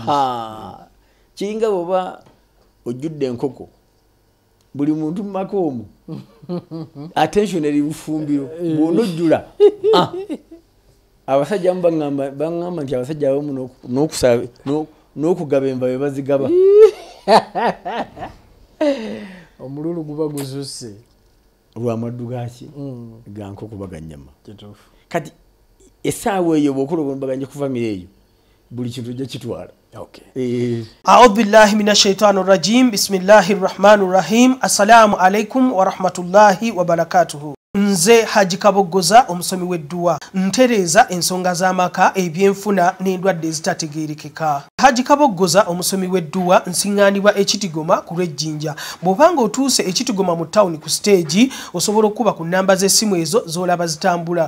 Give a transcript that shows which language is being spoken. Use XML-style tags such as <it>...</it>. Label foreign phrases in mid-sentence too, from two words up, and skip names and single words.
<lg>kiringa bw'oba ojjudde enkoko buli muntu mu maka omwo attention eri bufumbiro bw'onojjula abasajja amu baŋŋamba nti abasajja abamu n'okugaba enva bwe bazigaba omululu guba gususse lwamaddu gaki ga nkoko baga nnyama. Kati essaawa eyo bw'okola obulumbaganyi ku famire eyo buli kintu ojja kitwala.</lg> <ar>أعوذ بالله من الشيطان الرجيم. بسم الله الرحمن الرحيم السلام عليكم ورحمة الله وبركاته.</ar> <lg>Nze Haji Kaboggoza omusomi w'edduwa ntereeza ensonga z'amaka ebyenfuna n'endwadde ezitategeerekeka. Haji Kaboggoza omusomi w'edduwa nsiŋŋaanibwa ekitigoma ku lw'ejjinja. Bw'obanga otuuse ekitigoma mu ttawuni ku siteegi osobola okuba ku nnamba z'essimu ezo z'olaba zitambula.</lg>